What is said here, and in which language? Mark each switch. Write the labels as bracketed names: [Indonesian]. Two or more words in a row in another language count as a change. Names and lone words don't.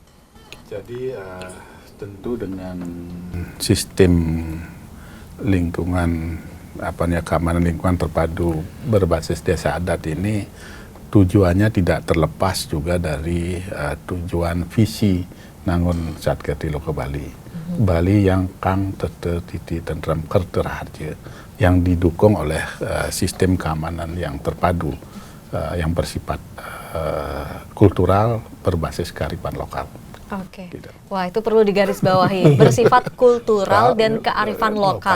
[Indonesian] Jadi tentu dengan sistem lingkungan keamanan lingkungan terpadu berbasis desa adat ini tujuannya tidak terlepas juga dari tujuan visi nangun Satker Tiloka Bali. Bali yang kang titi tentram kerteraharja yang didukung oleh sistem keamanan yang terpadu yang bersifat kultural berbasis kearifan lokal. Oke. Wah, itu perlu digarisbawahi. Bersifat kultural dan kearifan lokal.